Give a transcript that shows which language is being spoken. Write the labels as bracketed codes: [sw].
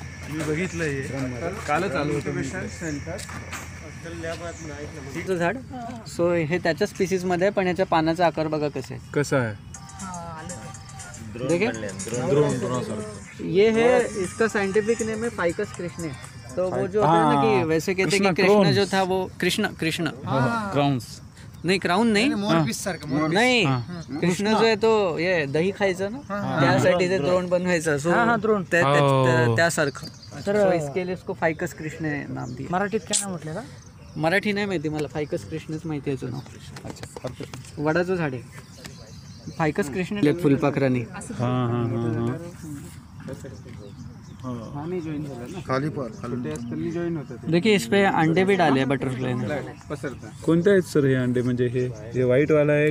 [mr] मी बघितलं कालच चालू होतं झाड। सो हे त्याच्या स्पीसीजमध्ये आहे, पण याच्या पानाचा आकार बघा कसं आहे। [hi] देखिए ये है, इसका साइंटिफिक नेम है फाइकस कृष्णे। तो वो जो है ना कि वैसे कहते हैं कि कृष्ण जो था वो कृष्ण क्राउन्स नहीं, [mr] क्राउन नाही, नाही, कृष्ण जो आहे तो ये दही खायचं ना, त्यासाठी ते द्रोण बनवायचं, सो त्यासारखं। [hi] तर इसके लिए इसको फाइकस कृष्णे नाम दिया। [mr] मराठीत काय नाव म्हटलं का? मराठी नाही माहिती मला, फाइकस कृष्णच माहिती आहे याचं नाव। अच्छा, वडाचं झाड आहे। फायकस कृष्ण फुलपाखरानी [hi] हाँ हाँ हाँ हाँ [mr] खाली खाली [hi] देखिए इस पे अंडे भी डाले हैं बटरफ्लाई ने. [mr] कोणते आहेत सर हे अंडे म्हणजे हे व्हाईट वाला आहे